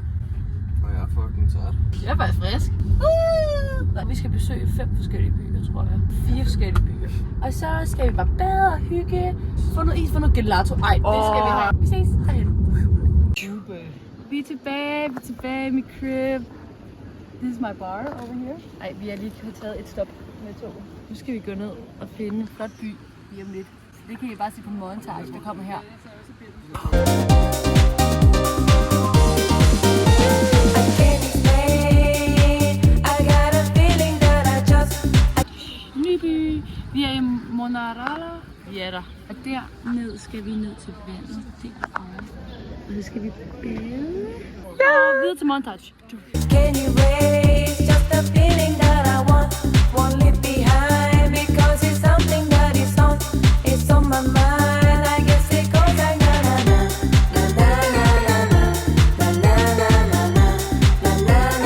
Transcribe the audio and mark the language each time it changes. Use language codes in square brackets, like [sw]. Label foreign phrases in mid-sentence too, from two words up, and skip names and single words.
[da] Og jeg er fucking træt. Jeg er faktisk frisk. Vi skal besøge 5 forskellige byer, tror jeg. 4 forskellige byer. Og så skal vi bare bade og hygge. Få noget is, få noget gelato. Ej, det skal vi have. Vi ses derhen. Vi er tilbage i mit crib. [en] This is my bar over here. [da] Ej, vi har lige taget et stop med toget. Nu skal vi gå ned og finde en flot by lige om lidt. Det kan I bare se på montage, der kommer her. Nyby. Vi er i Monarala. Vi er der. Og derned skal vi ned til vandet. Derovre. Og så skal vi bade. Ja! Og videre til montage. [en] Can you raise just the feeling that I want? Won't leave behind because it's something that it's on my mind. I guess it goes like na na na na na na na na na na na na